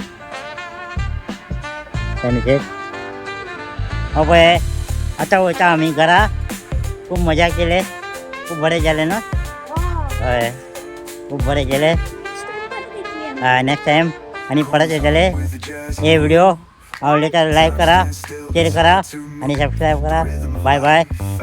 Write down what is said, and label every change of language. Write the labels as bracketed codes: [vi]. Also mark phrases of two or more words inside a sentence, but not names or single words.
[kok] सनसेट अभय आता वयता आमी घरा खूब मजा केले खूब बरें जालें न्हू हय खूब बरें केले [en] next time [kok] आनी परत येतले हे व्हिडिओ आवडले तर लाईक करा शेअर करा आणि सबस्क्राईब करा [en] bye bye